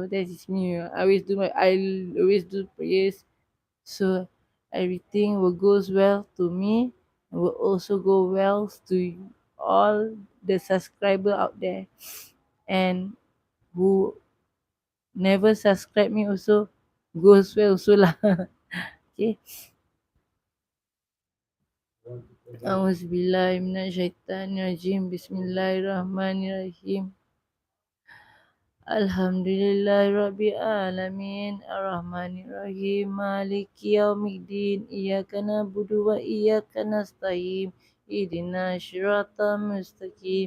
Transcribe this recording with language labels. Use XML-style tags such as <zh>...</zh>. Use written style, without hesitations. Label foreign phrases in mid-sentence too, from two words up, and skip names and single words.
<en>That is me. I always do prayers. So everything will goes well to me and will also go well to all the subscriber out there. And who never subscribe me also goes well also lah. Okay.</en> <ar>أعوذ بالله من الشيطان الرجيم. بسم الله الرحمن الرحيم. الحمد لله العالمين. الرحمن الرحيم. مالك يوم الدين. إياك نعبد وإياك نستعين. اهدنا الصراط المستقيم.</ar>